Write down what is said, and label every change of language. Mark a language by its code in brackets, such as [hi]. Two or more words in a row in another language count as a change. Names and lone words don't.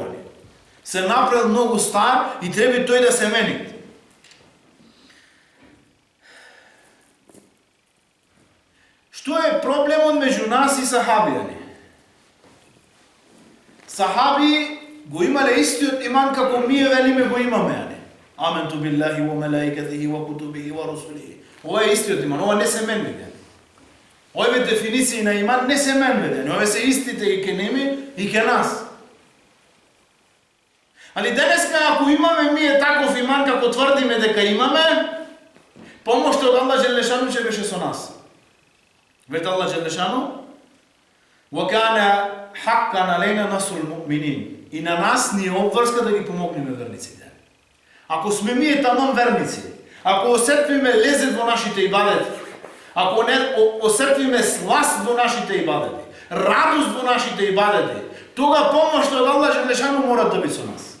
[mk] Се направил многу стар и треба тој да се мени. Што е проблемот меѓу нас и сахабијани? Сахаби го имале истиот иман како ние велиме го имаме. [ar] آمنت بالله وملائكته وكتبه ورسله. [mk] Ова е истиот иман, ова не се менува. Овие дефиниции на иман не се менува. Овие се истите и ке неми и ке нас. Али денеска ако имаме ние таков иман како тврдиме дека имаме, помошта од Аллах Джелешану ќе беше со нас. Вет Аллах Джелешану [ar] وَكَانَ حَقًّا عَلَيْنَا نَصْرُ الْمُؤْمِنِينَ. [mk] И на нас ни е обврска да ги помогнеме верниците. Ако сме ние таман верници, ако осетиме лезет во нашите ибадети, ако не осетиме сласт во нашите ибадети, радост во нашите ибадети, тога помошта од Аллах Джелешану мора да биде со нас.